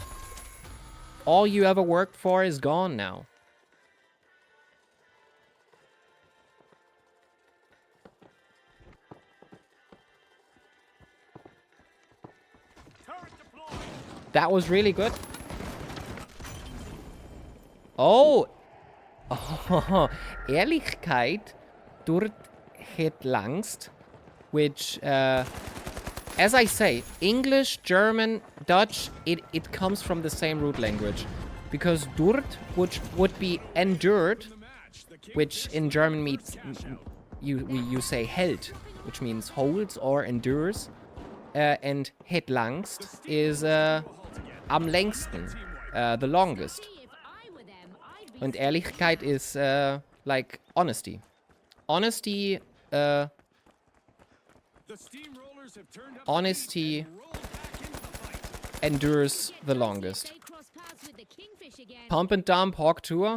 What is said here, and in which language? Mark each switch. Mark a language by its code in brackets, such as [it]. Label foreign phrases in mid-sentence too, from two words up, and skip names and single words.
[en] All you ever worked for is gone now. That was really good. [nl] Oh. Oh, Ehrlichkeit dort het langst, [en] which, as I say, English, German, Dutch, it comes from the same root language. Because dort, which would be endured, which in German means, you say hält, which means holds or endures. [de] And [nl] het langst [de] is am längsten, [en] the longest. [de] Und Ehrlichkeit [en] is like honesty. Honesty endures the longest. Pump and dump, Hawk Tour.